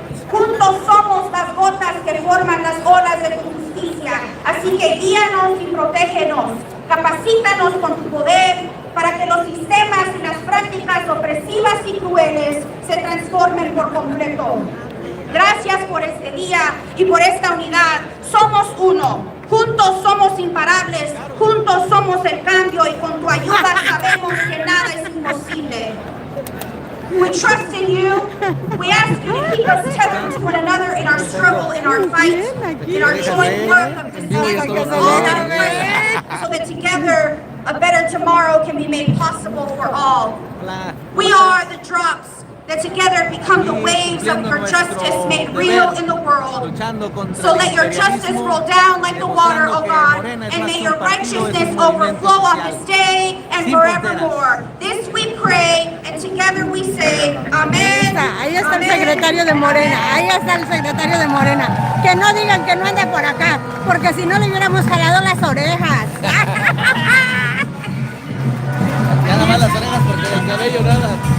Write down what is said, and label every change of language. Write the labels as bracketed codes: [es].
[es] Juntos somos las gotas que forman las olas de tu justicia, así que guíanos y protégenos, capacítanos con tu poder para que los sistemas y las prácticas opresivas y crueles se transformen por completo. Gracias por este día y por esta unidad. Somos uno, juntos somos imparables, juntos somos el cambio y con tu ayuda sabemos que nada es imposible. [en] We trust in you. We ask you to keep us tethered to one another in our struggle, in our fight, in our joint work of dismantling all that oppression, so that together a better tomorrow can be made possible for all. We are the drops that together become the waves of your justice made real in the world. So let your justice roll down like the water, O God, and may your righteousness overflow on this day and forevermore. This we pray, and together we say, Amén. [es] Ahí está el secretario de Morena, ahí está el secretario de Morena. Que no digan que no ande por acá, porque si no le hubiéramos jalado las orejas. Nada más las orejas porque el cabello nada.